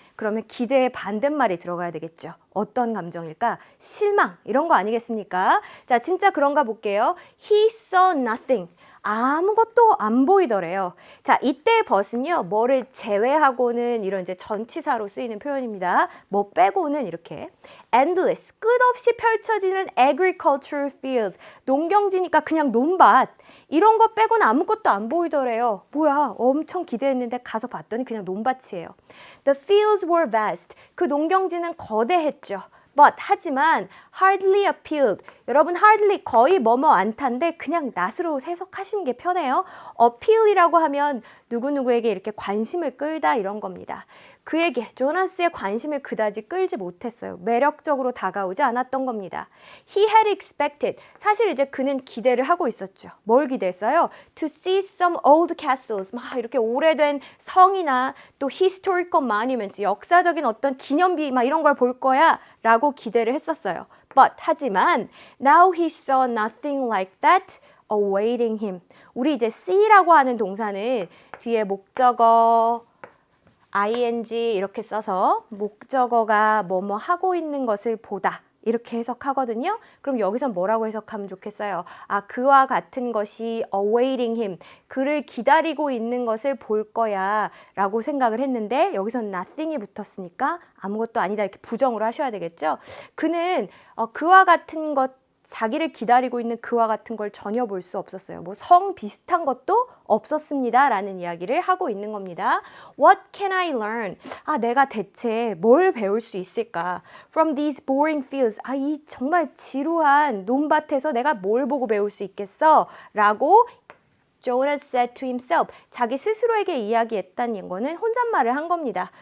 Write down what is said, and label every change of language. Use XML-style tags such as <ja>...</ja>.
<ko>그러면 기대의 반대말이 들어가야 되겠죠. 어떤 감정일까? 실망, 이런 거 아니겠습니까? 자, 진짜 그런가 볼게요.</ko> <en>He saw nothing.</en> <ko>아무것도 안 보이더래요. 자, 이때 but은요, 뭐를 제외하고는 이런 이제 전치사로 쓰이는 표현입니다. 뭐 빼고는 이렇게.</ko> <en>endless,</en> <ko>끝없이 펼쳐지는</ko> <en>agricultural fields.</en> <ko>농경지니까 그냥 논밭. 이런 거 빼고는 아무것도 안 보이더래요. 뭐야, 엄청 기대했는데 가서 봤더니 그냥 논밭이에요.</ko> <en>The fields were vast.</en> <ko>그 농경지는 거대했죠.</ko> <en>But,</en> <ko>하지만</ko> <en>hardly appealed.</en> <ko>여러분 hardly 거의 뭐뭐 않다인데 그냥 not으로 해석하시는 게 편해요. appeal이라고 하면 누구누구에게 이렇게 관심을 끌다 이런 겁니다. 그에게 조나스의 관심을 그다지 끌지 못했어요. 매력적으로 다가오지 않았던 겁니다.</ko> <en>He had expected.</en> <ko>사실 이제 그는 기대를 하고 있었죠. 뭘 기대했어요?</ko> <en>To see some old castles.</en> <ko>막 이렇게 오래된 성이나 또</ko> <en>historical monuments,</en> <ko>역사적인 어떤 기념비 막 이런 걸 볼 거야 라고 기대를 했었어요.</ko> <en>But,</en> <ko>하지만</ko> <en>now he saw nothing like that awaiting him.</en> <ko>우리 이제 see라고 하는 동사는 뒤에 목적어 ing 이렇게 써서 목적어가 뭐뭐 하고 있는 것을 보다 이렇게 해석하거든요. 그럼 여기선 뭐라고 해석하면 좋겠어요? 그와 같은 것이</ko> <en>awaiting him,</en> <ko>그를 기다리고 있는 것을 볼 거야 라고 생각을 했는데 여기선 nothing이 붙었으니까 아무것도 아니다 이렇게 부정으로 하셔야 되겠죠. 그는 그와 같은 것, 자기를 기다리고 있는 그와 같은 걸 전혀 볼 수 없었어요. 뭐 성 비슷한 것도 없었습니다 라는 이야기를 하고 있는 겁니다.</ko> <en>What can I learn?</en> <ko>내가 대체 뭘 배울 수 있을까?</ko> <en>From these boring fields.</en> <ko>이 정말 지루한 논밭에서 내가 뭘 보고 배울 수 있겠어? 라고</ko> <en>Jonas said to himself.</en> <ko>자기 스스로에게 이야기했다는 거는 혼잣말을 한 겁니다.</ko>